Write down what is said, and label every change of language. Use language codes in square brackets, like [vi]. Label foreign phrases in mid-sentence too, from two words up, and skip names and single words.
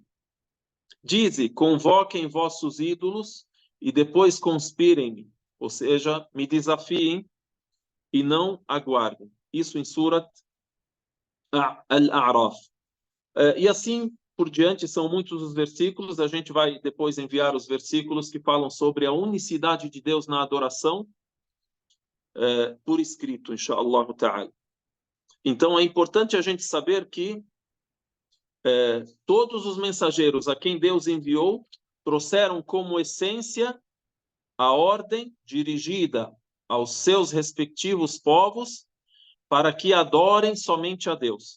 [pt] Dize, convoquem vossos ídolos e depois conspirem-me, ou seja, me desafiem e não aguardem. Isso em Surat Al-A'raf. E assim por diante, são muitos os versículos. A gente vai depois enviar os versículos que falam sobre a unicidade de Deus na adoração, por escrito, [ar] إن شاء الله تعالى. [pt] Então é importante a gente saber que todos os mensageiros a quem Deus enviou trouxeram como essência a ordem dirigida aos seus respectivos povos para que adorem somente a Deus.